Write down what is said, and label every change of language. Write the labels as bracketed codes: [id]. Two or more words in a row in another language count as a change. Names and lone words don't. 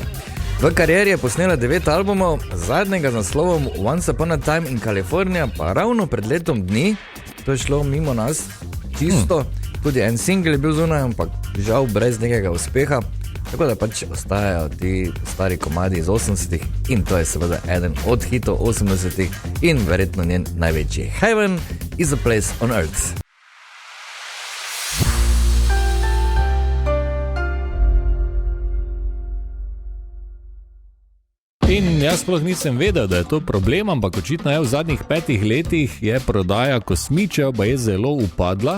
[sl] V karieri je posnela 9 albumov, zadnjega z naslovom Once Upon a Time in California, pa ravno pred letom dni, to je šlo mimo nas, čisto, tudi en single je bil zunaj, ampak žal brez nekega uspeha, tako da pač ostajajo ti stari komadi iz 80-ih in to je seveda eden od hitov 80-ih in verjetno njen največji. [en] Heaven is a place on earth. [sl] In jaz sploh nisem vedel, da je to problem, ampak očitno je v zadnjih 5 letih je prodaja kosmičev pa je zelo upadla.